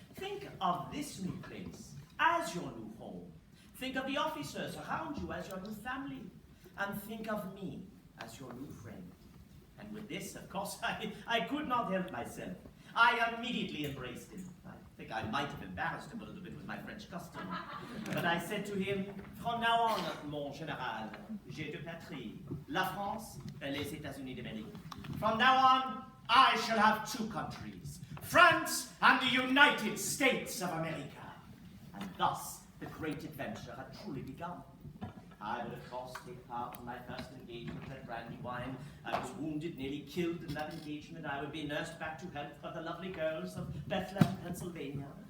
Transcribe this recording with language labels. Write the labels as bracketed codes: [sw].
[en] Think of this new place as your new home. Think of the officers around you as your new family. And think of me as your new friend. And with this, of course, I could not help myself. I immediately embraced him. I think I might have embarrassed him a little bit with my French custom. But I said to him, from now on, [fr] mon général, j'ai deux patries, la France et les États-Unis d'Amérique. [en] From now on, I shall have two countries, France and the United States of America. And thus, the great adventure had truly begun. I would, of course, take part in my first engagement at Brandywine. I was wounded, nearly killed in that engagement. I would be nursed back to health by the lovely girls of Bethlehem, Pennsylvania.